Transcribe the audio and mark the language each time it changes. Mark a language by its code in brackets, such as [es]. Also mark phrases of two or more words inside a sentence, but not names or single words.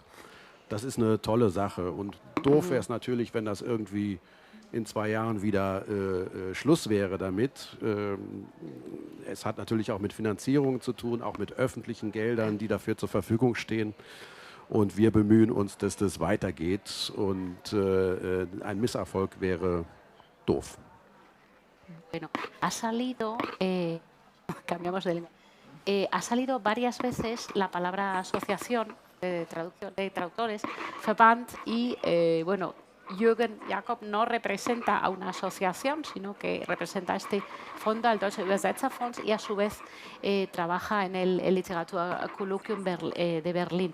[de] Das ist eine tolle Sache. Und doof wäre es natürlich, wenn das irgendwie in 2 Jahren wieder Schluss wäre damit. Es hat natürlich auch mit Finanzierung zu tun, auch mit öffentlichen Geldern, die dafür zur Verfügung stehen. Und wir bemühen uns, dass das weitergeht. Und ein Misserfolg wäre doof. [es] Bueno, cambiamos de lengua. Ha salido varias veces la palabra asociación de traductores, Verband, y bueno, Jürgen Jakob no representa a una asociación, sino que representa a este fondo, al Deutsche Übersetzerfonds, y a su vez trabaja en el Literaturkolloquium de Berlín.